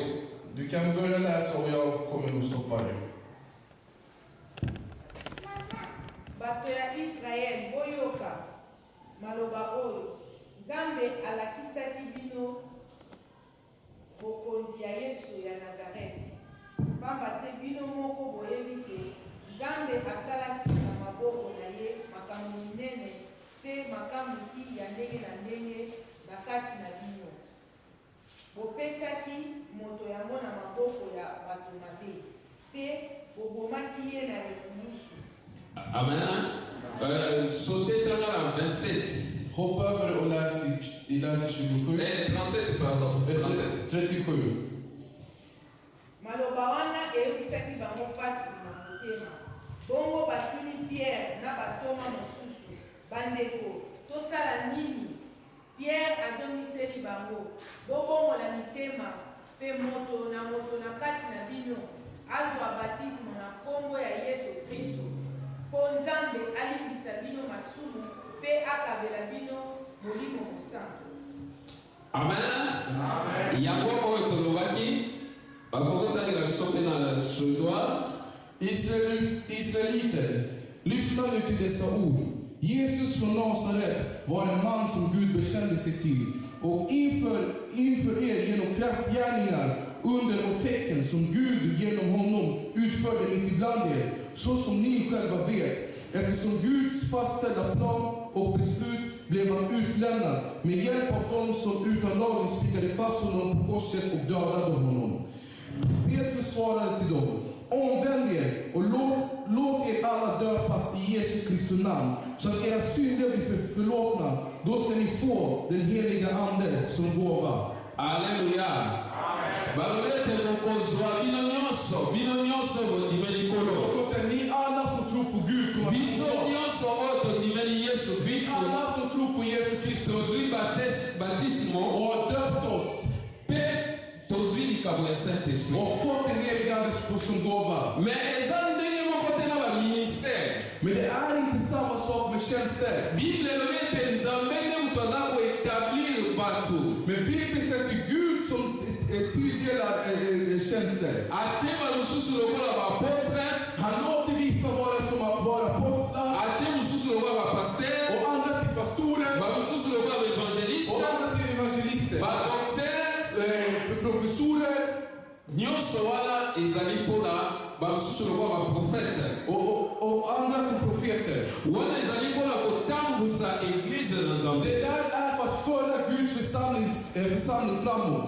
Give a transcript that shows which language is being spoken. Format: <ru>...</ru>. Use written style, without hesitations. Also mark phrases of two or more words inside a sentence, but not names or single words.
<sv>Du kan börja läsa och jag kommer att stoppa dig.</sv> <ln>Bato ya Israel boyoka maloba oyo Nzambe alakisaki bino bokonzi ya Yesu ya Nazareti. Pamba te bino moko boyebi te Nzambe asalaki na maboko na ye makambo minene pe makambo si ya ndenge na ndenge na kati na bino. Bopesaki moto yango na maboko ya bato mabe pe bobomaki ye na ekulusu. Amen.</ln> <fr>Sautez dans la 27.</fr> <sv>Hoppa över och läs i 27.</sv> <fr>37, pardon. 37.</fr> <ln>Maloba wana eyebisaki bango pasi na motema. Bongo batuni Pierre na batoma mosusu. Bandeko, tosala nini? Pierre azongiseli bango. Bobongola mitema pe moto na kati na bino. Azwa batismo na kombo ya Yesu Kristo. Po Nzambe alimbisa bino masumu pe akabela bino molimo mosantu. Amen. Yango oyo tolobaki bakokotanela biso mpe na suédois.</ln> <sv>Israeliter, lyssna nu till dessa ord. Jesus från Nasaret var en man som Gud bekände sig till. Och inför er genom kraftgärningar, under och tecken som Gud genom honom utförde mitt ibland er, så som ni själva vet. Eftersom Guds fastställda plan och beslut blev han utlämnad med hjälp av dem som utan lagen spikade fast honom på korset och dödade honom. Petrus svarade till dem: omvänd er och låt er alla döpas i Jesu Kristi namn, så att era synder blir förlåtna. Då ska ni få den heliga ande som gåva. Alleluia.</sv> <ln>Balobete mokozwa bino nyonso bondimeli kolo.</ln> <sv>Ni alla som tror på Gud kommer</sv> <ln>Biso nyonso oyo tondimeli Yesu Kristo.</ln> <sv>Alla som tror på Jesus Kristus</sv> <ln>Tozwi batismo</ln> <sv>och har döpt oss</sv> <ln>pe tozwi likambo ya Saint-Esprit.</ln> <sv>och fått den heliga ande som gåva.</sv> <ln>Mais eza ndenge moko te na baministère.</ln> <sv>Men det är inte samma sak med tjänster.</sv> <ln>Bible elobi ete Nzambe nde moto aza koétablir bato.</ln> <sv>Men Bibeln säger att Gud som tilldelad tjänster.</sv> <ln>atie bamosusu lokola baapôtre,</ln> <sv>Han låter vissa vara som att vara apostlar</sv> <ln>atie mosusu lokola bapaster,</ln> <sv>och andra till pastorer</sv> <ln>bamosusu lokola</ln> <sv>och</sv> <ln>baevangeliste,</ln> <sv>andra till evangelister.</sv> <ln>badoktere.</ln> <sv>Professorer</sv> <ln>Nyonso wana ezali mpona bamosusu lokola baprofete.</ln> <sv>och andra som profeter.</sv> <ln>Wana ezali mpona kotambusa eglize na</ln> <sv>Det</sv> <ln>Nzambe.</ln> <sv>där är för att föra Guds församling framåt.</sv>